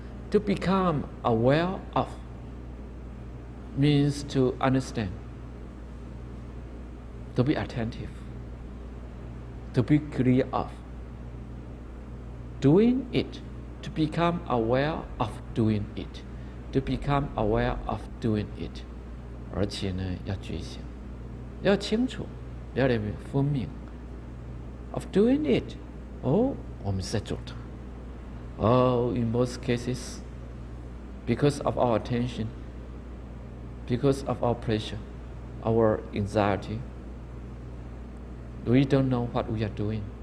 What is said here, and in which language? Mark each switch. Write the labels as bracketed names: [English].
[English] To become aware of means to understand, to be attentive, to be clear of. Doing it, to become aware of doing it, to become aware of doing it. [Chinese] 而且呢，要觉醒，要清楚，要分明。 [English] Of doing it, [Chinese] 我们是在做它。 [English] in most cases, because of our attention, because of our pressure, our anxiety, we don't know what we are doing.